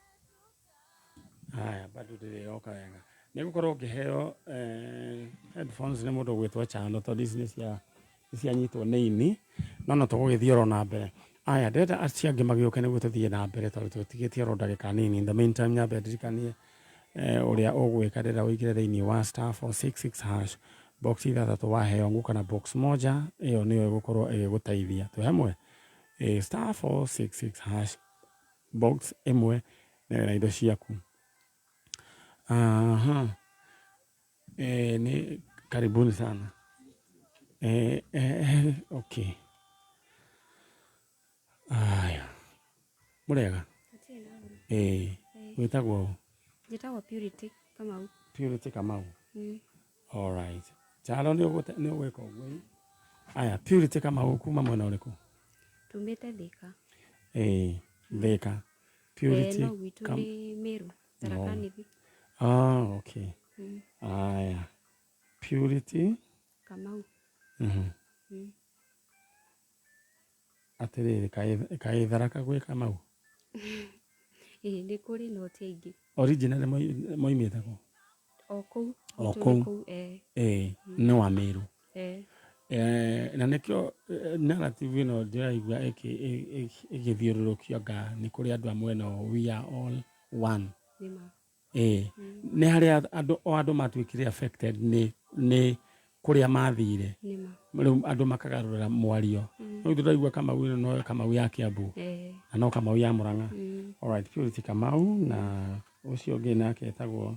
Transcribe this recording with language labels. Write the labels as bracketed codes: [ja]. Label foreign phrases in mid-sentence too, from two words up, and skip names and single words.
[ki] Aya bado ndĩrĩroka wega nĩ gũkorwo ngĩheo headphones nĩ mũndũ gwĩtwo Chano tondũ ici nĩ cianyitwo nĩ ini no tũgũgĩthiĩ oro na mbere. Aya ndĩrenda acio angĩ magĩũke nĩguo tũthiĩ na mbere tondũ tũtigĩtie oro ndagĩka nini. [en] In the meantime [ki] nyambe ndirikanie ũrĩa ũgwĩka ndĩrenda ũingĩre thĩinĩ wa *466# box ithathatũ waheo ngũ kana box moja ĩyo nĩyo ĩgũkorwo ĩgĩgũteithia twĩ hamwe. *466# box ĩmwe na indo ciaku. [sw] Ni karibuni sana. [ki] Okay. Aya. Murega. Wĩtagwo Njĩtagwo Purity Kamau. Purity Kamau. [en] All right. [ki] Chalo nĩ ũgwĩka ũguo. Aya Purity Kamau kuma mwena ũrĩkũ? Tumĩte Thika. Thika. Purity. No gwitũ nĩ Meru. Tharaka-Nithi. Okay. Aya. Purity Kamau. Atĩrĩrĩ kaĩ Tharaka gwĩ Kamau? Nĩ kũrĩ no ti aingĩ. Originally moimĩte kũ? O kũu. O kũu. Nĩ wa Meru. Na nĩkĩo narrative ĩno ndĩraigua ĩgĩthiũrũrũkio anga nĩ kũrĩ andũ a mwena [en] we are all one. [ki] Nĩ harĩa andũ matuĩkire affected nĩ kũrĩa mathire. Rĩu andũ makagarũrĩra mwario. Rĩu tũraigua Kamau ĩno no Kamau ya Kiambu na no Kamau ya Murang'a. Alright, Purity Kamau na ũcio ũngĩ nake etagwo